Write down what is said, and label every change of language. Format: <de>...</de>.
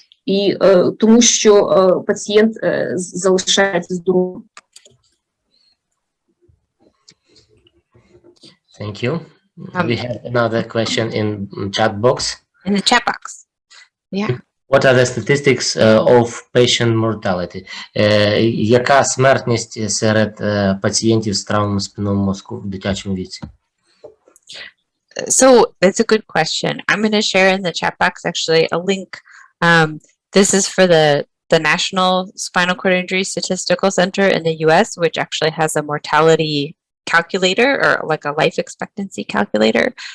<uk>і тому що пацієнт залишається здоровим.</uk> <en>Thank you. We have another question in chat box. In the chat box. Yeah. What are the statistics of patient mortality?</en> <uk>Яка смертність серед пацієнтів з травмою спинного мозку в дитячому віці?</uk> <en>So that's a good question. I'm going to share in the chat box actually a link. This is for the National Spinal Cord Injury Statistical Center in the US, which actually has a mortality calculator or like a life expectancy calculator.</en>